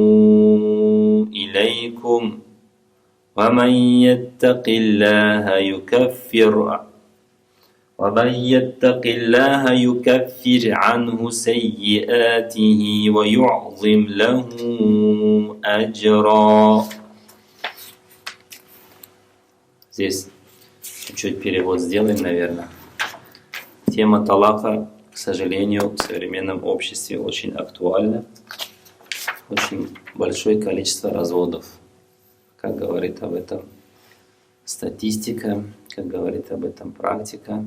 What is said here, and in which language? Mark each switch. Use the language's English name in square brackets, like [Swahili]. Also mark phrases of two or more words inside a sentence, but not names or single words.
[Arabic] إليكم ومن يتق الله يكفر عنه سيئاته ويعظم له أجرا. [Russian] Здесь чуть-чуть перевод сделаем, наверное. Тема талака, к сожалению, в современном обществе очень актуальна. Очень большое количество разводов. Как говорит об этом статистика, как говорит об этом практика.